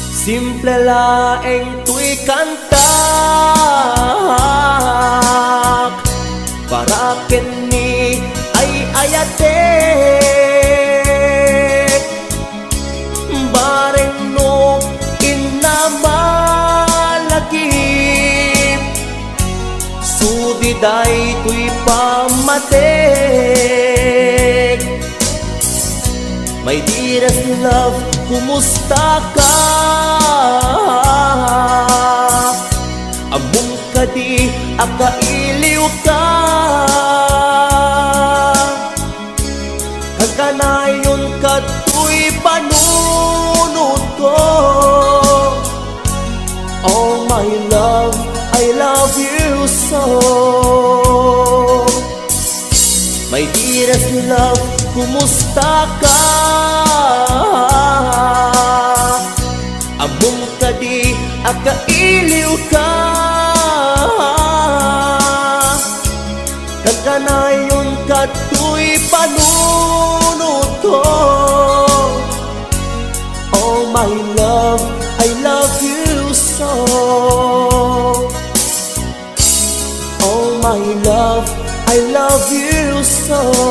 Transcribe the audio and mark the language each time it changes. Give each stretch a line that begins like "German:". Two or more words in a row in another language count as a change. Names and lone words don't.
Iloko: Simple laeng tuy kanta para kini ay ayatek bareng no inamalagip sudiday tuy pamatek.
English: My dearest love,
Iloko: kumusta ka? Among kadi akailiw ka kaganayon kato'y panunod ko.
English: Oh my love, I love you so. My dearest love,
Iloko: kumusta ka? Among kadi akailiw ka kaganayon kato'y panunod ko.
English: Oh my love, I love you so. Oh my love, I love you so.